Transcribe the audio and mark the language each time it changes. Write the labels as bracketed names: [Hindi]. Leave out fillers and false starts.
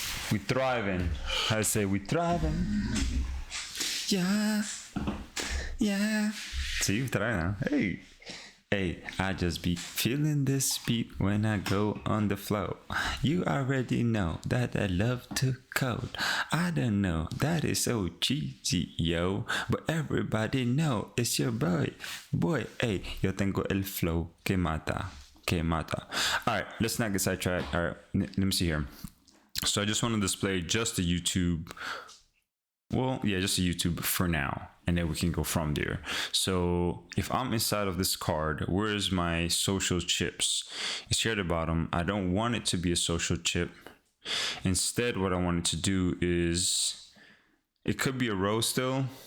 [English] We thriving. I say we thriving. Yeah. Yeah. See, you try now. Hey. Hey, I just be feeling this beat when I go on the flow. You already know that I love to code. I don't know, that is so cheesy, yo. But everybody know it's your boy. Boy, hey, [Spanish] yo tengo el flow que mata. Que mata. [English] Alright, let's not get sidetracked. Alright, let me see here. So I just want to display just the YouTube. Well, yeah, just a YouTube for now, and then we can go from there. So if I'm inside of this card, where's my social chips? It's here at the bottom. I don't want it to be a social chip. Instead, what I want it to do is, it could be a row still.